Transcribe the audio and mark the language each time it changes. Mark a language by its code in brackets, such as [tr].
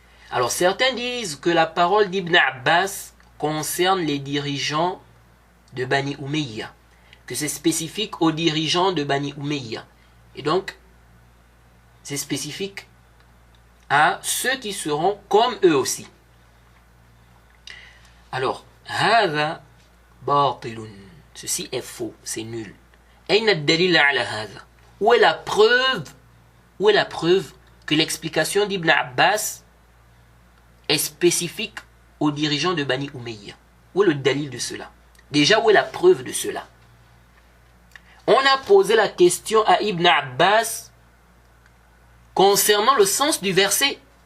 [fr] Alors certains disent que la parole d'Ibn Abbas concerne les dirigeants de Bani Umayya, que c'est spécifique aux dirigeants de Bani Umayya. Et donc, c'est spécifique à ceux qui seront comme eux aussi. Alors, [ar] هذا باطل. [fr] Ceci est faux, c'est nul. [ar] أين الدليل على هذا? [fr] Où est la preuve que l'explication d'Ibn Abbas est spécifique aux dirigeants de Bani Umayya? Où est le dalil de cela? Déjà, où est la preuve de cela? On a posé la question à Ibn Abbas concernant le sens du verset.